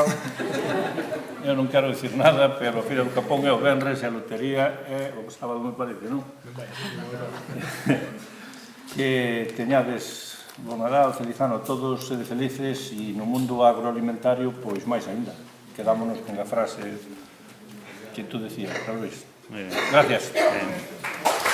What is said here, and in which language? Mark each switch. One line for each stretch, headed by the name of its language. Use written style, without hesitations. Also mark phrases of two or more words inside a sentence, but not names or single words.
Galician: Eu non quero dicir nada, pero a Feira do Capón é o venres e a lotería é o sábado, me parece, non? Que teñades bo Nadal, feliz ano a todos, sede felices, e no mundo agroalimentario, pois máis ainda. Quedámonos con a frase que tú decías, Luis.
Spanish: Muy bien. Gracias. Bien.